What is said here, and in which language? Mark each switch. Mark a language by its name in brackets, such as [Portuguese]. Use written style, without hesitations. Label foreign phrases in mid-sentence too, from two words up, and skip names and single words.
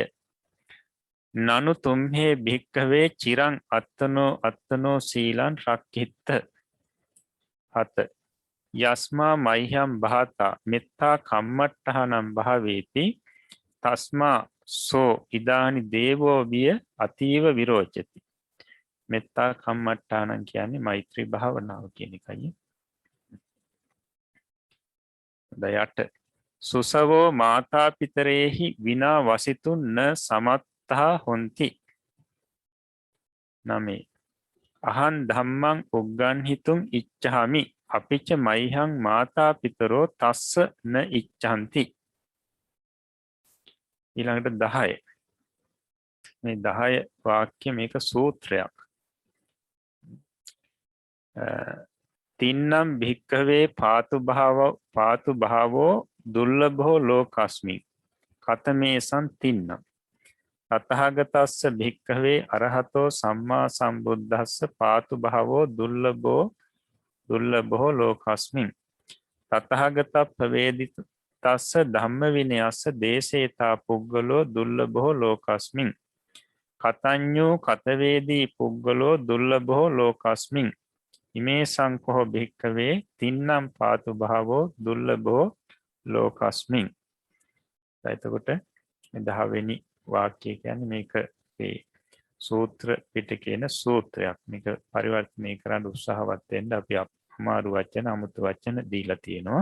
[Pali] නනු තුම්හේ භික්කවේ චිරං අත්තනෝ සීලන් රක්කිත්ත. [Sinhala] 7. [Pali] යස්මා මයිහම් භාතා මෙත්තා කම්මට්ටහනම් භාවේති තස්මා සෝ ඉදානි දේවෝ විය අතීව විරෝචති. මෙත්තා කම්මට්ටානං [Sinhala] කියන්නේ මෛත්‍රී භාවනාව කියන එකයි. [Pali] දයට සුසවෝ මාතා පිතරේහි විනා වසිතුන් න සමත්තා හොන්ති. [Sinhala] 9. [Pali] අහං ධම්මං උග්ගන්හිතුං ඉච්ඡාමි අපිච්ච මයිහං මාතා පිතරෝ තස්ස න ඉච්ඡන්ති. [Sinhala] ඊළඟට 10. මේ 10 වාක්‍ය මේක සූත්‍රයක්. [Pali] තින්නම් භික්ඛවේ පාතු භාවෝ දුර්ලභෝ ලෝකස්මි කතමේසං තින්නම් තතහගතස්ස භික්ඛවේ අරහතෝ සම්මා සම්බුද්දස්ස පාතු භාවෝ දුර්ලභෝ ලෝකස්මින් තතහගතප්පවේදිත තස්ස ධම්ම විනයස්ස දේශේතා පුග්ගලෝ දුර්ලභෝ ලෝකස්මින් කතඤ්ඤෝ කතවේදී පුග්ගලෝ දුර්ලභෝ ලෝකස්මින් ඉමේ සංකෝ භික්ඛවේ තින්නම් පාතු භාවෝ දුර්ලභෝ ලෝකස්මින්. [Sinhala] එතකොට 10 වෙනි වාක්‍යය කියන්නේ මේක මේ සූත්‍ර පිටකේන සූත්‍රයක්. මේක පරිවර්තනය කරන්න උත්සාහවත් වෙන්න අපි අමාරු වචන අමුතු වචන දීලා තියෙනවා.